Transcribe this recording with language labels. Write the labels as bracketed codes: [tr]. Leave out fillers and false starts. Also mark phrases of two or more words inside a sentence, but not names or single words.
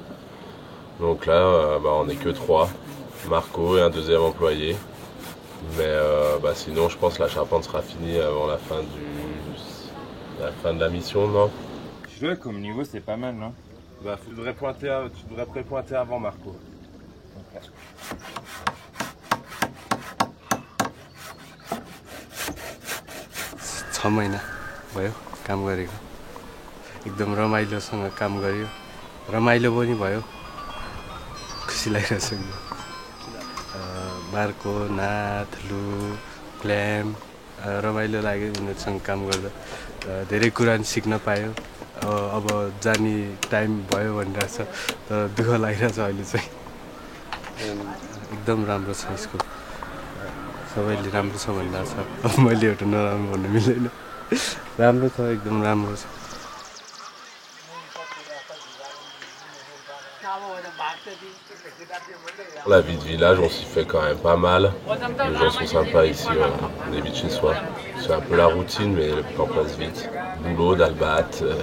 [fr] Donc là, on n'est que 3, Marco et un deuxième employé. Mais sinon, je pense que la charpente sera finie avant la fin de la mission, non? Je vois comme niveau, c'est pas mal, non? Tu devrais pointer avant, Marco. Okay. [ne] छ महिना भयो काम गरेको एकदम रमाइलोसँग काम गर्यो रमाइलो पनि भयो खुसी लागिरहेछ मार्को नाथलु क्ल्याम रमाइलो लाग्यो उनीहरुसँग काम गर्दा धेरै कुरा सिक्न पायो अब जाने टाइम भयो भनिरहेछ तर दुःख लागिरहेछ अहिले चाहिँ एकदम राम्रो छ यसको सबैले राम्रो छ भनिरहेछ अब मैले एउटा नराम्रो भन्नु मिल्दैन राम्रो छ एकदम राम्रो छ [fr] La vie de village, on s'y fait quand même pas mal. Les gens sont sympas ici, on est vite chez soi. C'est un peu la routine, mais le temps passe vite.